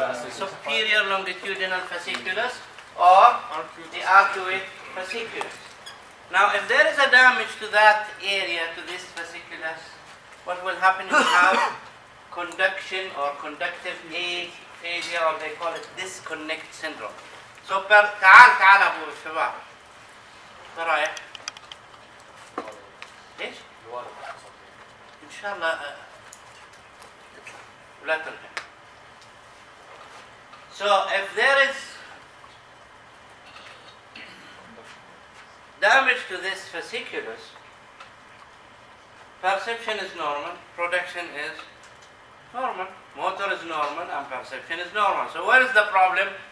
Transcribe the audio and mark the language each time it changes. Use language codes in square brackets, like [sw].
[en] Superior longitudinal fasciculus or the arcuate fasciculus. Now, if there is a damage to that area, to this fasciculus, what will happen is you have conduction or conductive aphasia, or they call it disconnect syndrome. [ar] So, تعال أبو شباب. شو رأيك؟ ليش؟ إن شاء الله لا ترجع. [en] So, if there is damage to this fasciculus, perception is normal, production is normal, motor is normal, and perception is normal. So where is the problem?